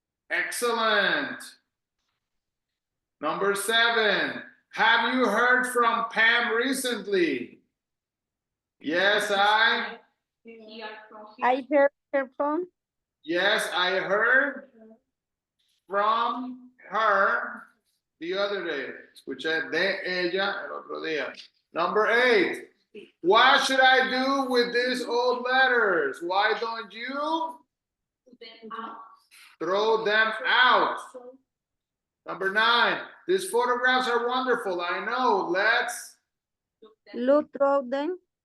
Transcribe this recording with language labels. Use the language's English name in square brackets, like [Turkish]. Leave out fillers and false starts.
[English] Excellent. Number 7. Have you heard from Pam recently? Yes, I. Here from I here. heard her phone. Yes, I heard from her the other day. [Spanish] Escuché de ella el otro día. [English] Number 8. What should I do with these old letters? Why don't you Put them out. throw them out? Number 9. These photographs are wonderful. I know. Let's. Look them. Look through them.